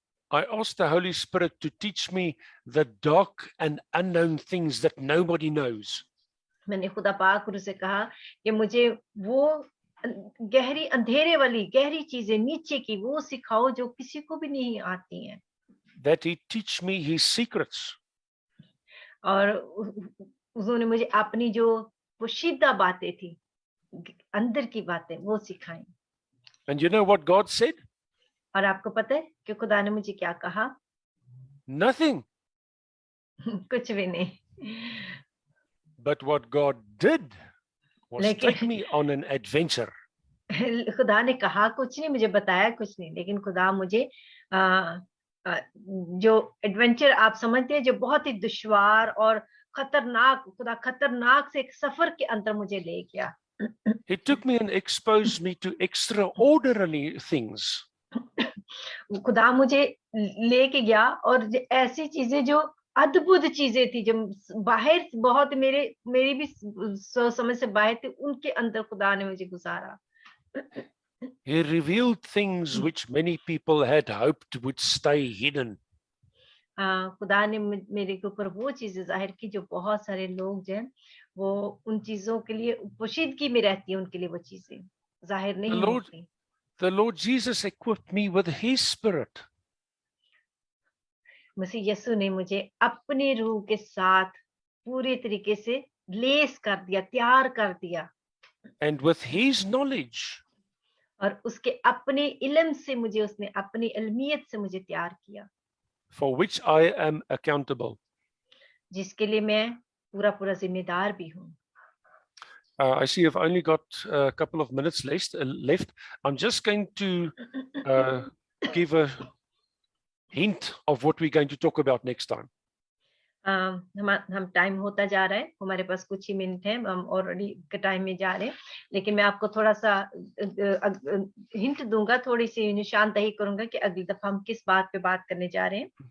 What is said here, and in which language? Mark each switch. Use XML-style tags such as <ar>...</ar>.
<en>I asked the Holy Spirit to teach me the dark and unknown things that nobody knows.</en> <hi>मैंने खुदा पाक रूह से कहा कि मुझे वो गहरी अंधेरे वाली गहरी चीजें नीचे की वो सिखाओ जो किसी को भी नहीं आती हैं।</hi> <en>That he teach me his secrets.</en> <hi>और उन्होंने मुझे अपनी जो पोशीदा बातें थी, अंदर की बातें वो सिखाई।</hi> <en>And you know what God said?</en> <hi>और आपको पता है कि खुदा ने मुझे क्या कहा?</hi> <en>Nothing.</en> <hi>कुछ भी नहीं।</hi> <en>But what God did was take</en> <hi>लेकिन</hi> <en>me on an adventure.</en> <hi>खुदा ने कहा कुछ नहीं, मुझे बताया कुछ नहीं, लेकिन खुदा मुझे आ, जो एडवेंचर आप समझते हैं, जो बहुत ही दुश्वार और खतरनाक, खुदा खतरनाक से एक सफर के अंदर मुझे ले गया।</hi> <en>He took me and exposed me to extraordinary things.</en> <hi>खुदा मुझे लेके गया और ऐसी चीजें जो अद्भुत चीजें थी, जो बाहर बहुत मेरी भी सोच समझ से बाहर थी, उनके अंदर खुदा ने मुझे गुजारा।</hi> <en>He revealed things which many people had hoped would stay hidden.</en> <hi>खुदा ने मेरे के ऊपर वो चीजें जाहिर की जो बहुत सारे लोग जो हैं वो उन चीजों के लिए पोशीदगी में रहती है, उनके लिए वो चीजें जाहिर</hi> <en>The</en> <hi>नहीं</hi> <en>Lord,</en> <hi>होती।</hi> <en>the Lord Jesus equipped me with His Spirit.</en> <hi>मसीह यीशु ने मुझे अपने रूह के साथ पूरे तरीके से लेस कर दिया, तैयार कर दिया,</hi> <en>And with His knowledge,</en> <hi>और उसके अपने इल्म से मुझे, उसने अपनी इल्मियत से मुझे तैयार किया,</hi> <en>for which I am accountable.</en> <hi>जिसके लिए मैं पूरा पूरा जिम्मेदार भी हूँ।</hi> <en>I see I've only got a couple of minutes left. I'm just going to give a hint of what we're going to talk about next time.</en> <hi>हम time होता जा रहा है, हमारे पास कुछ ही मिनट है, हम ऑलरेडी के टाइम में जा रहे हैं, लेकिन मैं आपको थोड़ा सा हिंट दूंगा, थोड़ी सी निशानदही करूंगा कि अगली दफा हम किस बात पे बात करने जा रहे हैं।</hi>